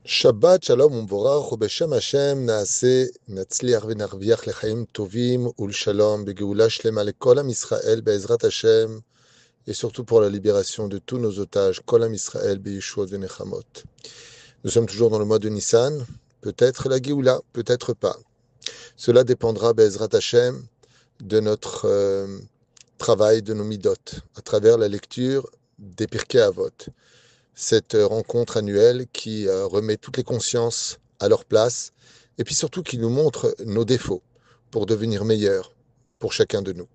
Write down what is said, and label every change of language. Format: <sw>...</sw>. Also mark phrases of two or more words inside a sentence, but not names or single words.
<he>שבת שלום ומבורך ובשם השם נעשה נצליח ונרוויח לחיים טובים ולשלום בגאולה שלמה לכל עם ישראל בעזרת השם</he> <fr>et surtout pour la libération de tous nos otages,</fr> <he>כל עם ישראל בישועות ונחמות.</he> <fr>Nous sommes toujours dans le mois de Nissan, peut-être la Géoula, peut-être pas. Cela dépendra</fr> <he>בעזרת השם</he> <fr>de notre travail, de nos midot, à travers la lecture des Pirkei Avot. Cette rencontre annuelle qui remet toutes les consciences à leur place et puis surtout qui nous montre nos défauts pour devenir meilleurs pour chacun de nous.</fr>